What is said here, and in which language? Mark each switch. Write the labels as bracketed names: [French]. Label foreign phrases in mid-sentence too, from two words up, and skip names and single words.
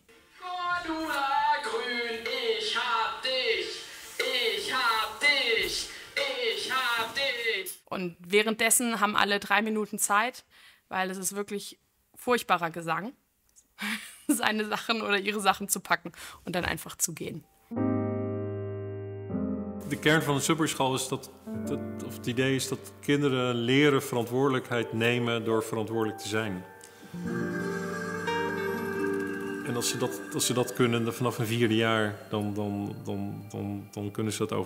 [German] Cordula grün, ich hab dich, ich hab dich, ich hab dich. Und währenddessen haben alle 3 Minuten Zeit, weil es ist wirklich furchtbarer Gesang, seine Sachen oder ihre Sachen zu packen und dann einfach zu gehen. [Dutch] De kern van de Sudbury school is of het idee is dat kinderen leren verantwoordelijkheid nemen door verantwoordelijk te zijn. En als ze dat kunnen vanaf hun 4e jaar, dan kunnen ze dat overal.